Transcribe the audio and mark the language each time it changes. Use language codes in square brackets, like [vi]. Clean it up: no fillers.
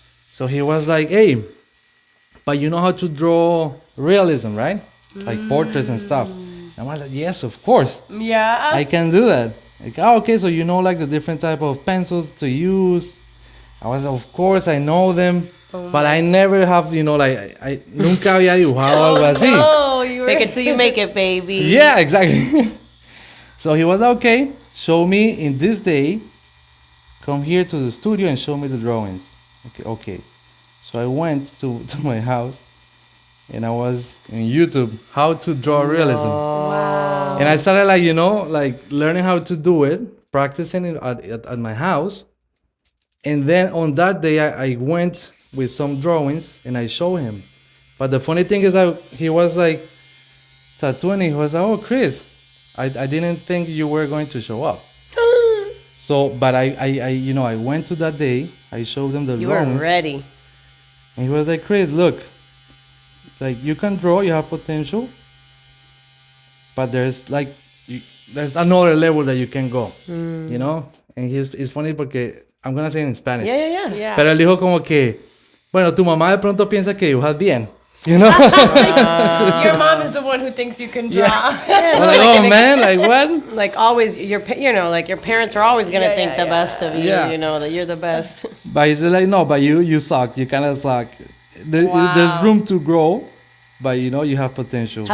[en] So he was like, hey, but you know how to draw realism, right? Like portraits and stuff. And I was like, yes, of course. Yeah. I can do that. Like, okay, so you know like the different type of pencils to use. I was, of course, I know them. But I never have, like, I [es] nunca había dibujado algo así. [en] Oh, you were... Fake it till you make it, baby. Yeah, exactly. So he was okay. Show me in this day. Come here to the studio and show me the drawings. Okay. So I went to my house, and I was in YouTube how to draw realism. Wow. And I started like learning how to do it, practicing it at my house. And then on that day, I went with some drawings and I showed him. But the funny thing is that he was like tattooing. He was like, oh, Chris, I didn't think you were going to show up. So, but I went to that day. I showed them the You drawings. were ready. And he was like, Chris, look, like you can draw, you have potential, but there's like, there's another level that you can go, you know? And it's funny porque, I'm gonna say it in Spanish. Yeah. [es] Pero él dijo como que, bueno, tu mamá de pronto piensa que dibujas bien, [en] you know? Your mom is the one who thinks you can draw. I'm like, oh man, like what? Like always, you know, like your parents are always gonna think the best of you. Yeah. You know that you're the best. But he's like, no, but you suck. You kind of suck. There's room to grow, but you know, you have potential.